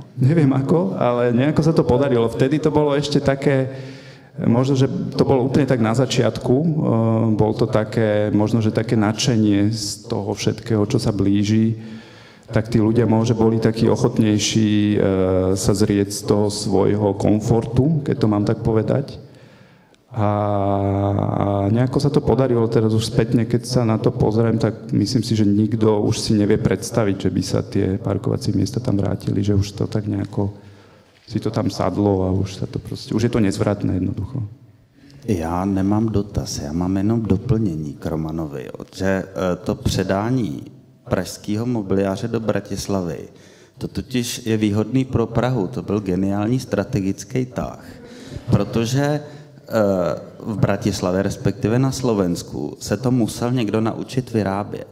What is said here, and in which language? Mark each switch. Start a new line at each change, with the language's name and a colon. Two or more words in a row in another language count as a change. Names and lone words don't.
Slovak: Neviem ako, ale nejako sa to podarilo. Vtedy to bolo ešte také, možno, že to bolo úplne tak na začiatku, bol to také, možno, že také nadšenie z toho všetkého, čo sa blíži, tak tí ľudia možno boli takí ochotnejší sa zrieť z toho svojho komfortu, keď to mám tak povedať. A nejako sa to podarilo teraz už spätne, keď sa na to pozriem, tak myslím si, že nikto už si nevie predstaviť, že by sa tie parkovacie miesta tam vrátili, že už to tak nejako si to tam sadlo a už sa to proste, už je to nezvratné jednoducho.
Czech: Já nemám dotaz, já mám jenom doplnění k Romanovi, že to předání pražského mobiliáře do Bratislavy, to totiž je výhodný pro Prahu, to byl geniální strategický tah, protože v Bratislavě, respektive na Slovensku, se to musel někdo naučit vyrábět.